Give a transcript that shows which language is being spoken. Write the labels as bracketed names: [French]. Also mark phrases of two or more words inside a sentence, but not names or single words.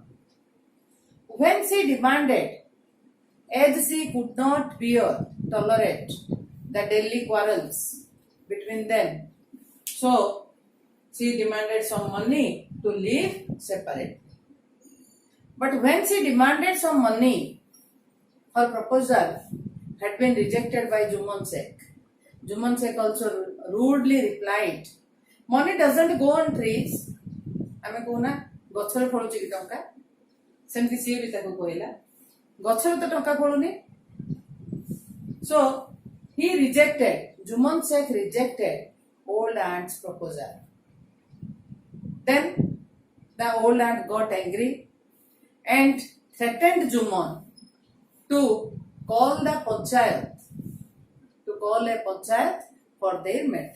[English] When she demanded, as she could not tolerate the daily quarrels between them, so she demanded some money to live separately. But when she demanded some money, her proposal had been rejected by Juman Sheikh. Juman Sheikh also rudely replied, "Money doesn't go on trees." [Odia] ଆମେ କହୁନା ଗଛରେ ଫଳୁଛି କି ଟଙ୍କା, ସେମିତି ସିଏ ବି ତାକୁ କହିଲା ଗଛରେ ତ ଟଙ୍କା ଫଳୁନି. [English] So he rejected, Juman Sheikh rejected old aunt's proposal. Then the old aunt got angry and threatened Juman to call the panchayat call a panchayat for their matter.